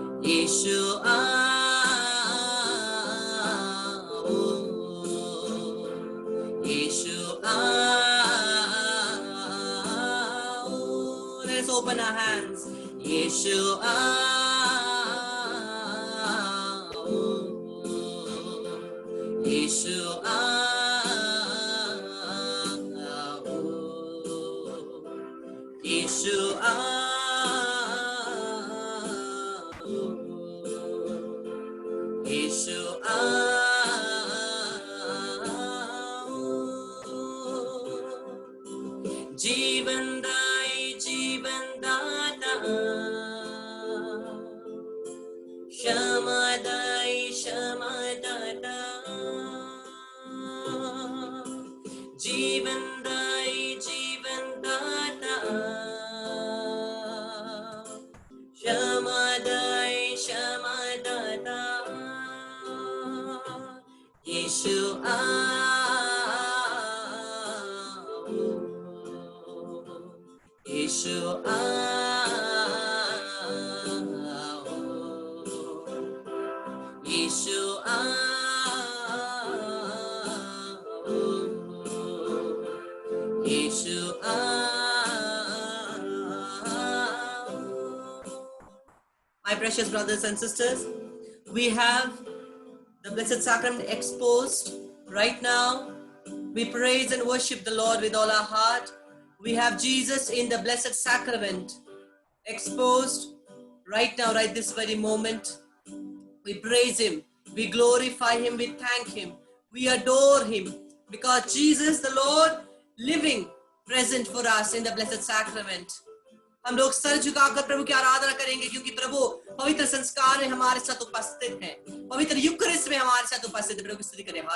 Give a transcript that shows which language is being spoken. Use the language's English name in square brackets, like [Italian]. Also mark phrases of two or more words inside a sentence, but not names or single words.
[Hindi] यीशु आओ, यीशु आओ. [English] Let's open our hands. [Hindi] यीशु आओ, यीशु आओ, यीशु आओ, यीशु आओ. जीवनदाई जीवनदाता, क्षमादाई क्षमादाता, जीवनदाई जीवनदाता, क्षमादाई क्षमादाता. यीशु आओ, यीशु आओ, यीशु आओ, यीशु आओ. [English] My precious brothers and sisters, we have the Blessed Sacrament exposed right now. We praise and worship the Lord with all our heart. We have Jesus in the Blessed Sacrament exposed right now, right this very moment. We praise Him, we glorify Him, we thank Him, we adore Him, because Jesus the Lord living present for us in the Blessed Sacrament. [Hindi] हम लोग सर झुकाकर प्रभु की आराधना करेंगे, क्योंकि प्रभु पवित्र संस्कार में हमारे साथ उपस्थित हैं, पवित्र यूकरिस्ट में हमारे साथ उपस्थित है. प्रभु की स्तुति करें.